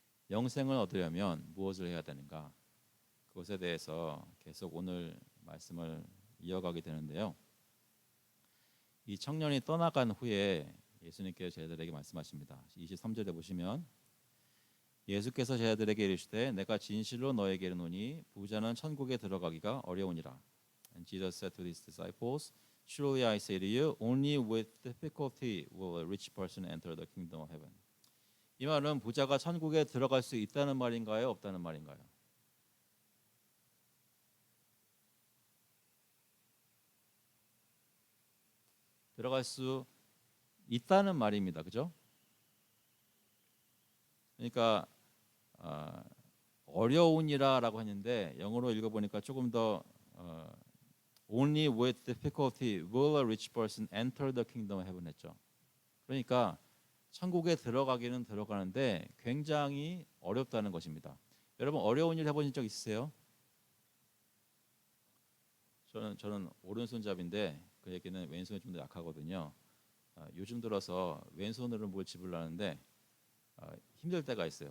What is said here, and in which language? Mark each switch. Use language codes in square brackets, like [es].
[ko] 영생을 얻으려면 무엇을 해야 되는가? 그것에 대해서 계속 오늘 말씀을 이어가게 되는데요. 이 청년이 떠나간 후에 예수님께서 제자들에게 말씀하십니다. 23절에 보시면 예수께서 제자들에게 이르시되 내가 진실로 너에게 이르노니 부자는 천국에 들어가기가 어려우니라. [en] And Jesus said to his disciples, Truly I say to you, only with difficulty will a rich person enter the kingdom of heaven. [ko] 이 말은 부자가 천국에 들어갈 수 있다는 말인가요? 없다는 말인가요? 들어갈 수 있다는 말입니다. 그죠? 그러니까 어려우니라라고 했는데 영어로 읽어보니까 조금 더 [en] Only with difficulty will a rich person enter the kingdom of heaven [ko] 했죠. 그러니까 천국에 들어가기는 들어가는데 굉장히 어렵다는 것입니다. 여러분 어려운 일 해보신 적 있으세요? 저는 오른손잡인데 그 얘기는 왼손이 좀 더 약하거든요. 요즘 들어서 왼손으로 뭘 집으려는데 힘들 때가 있어요.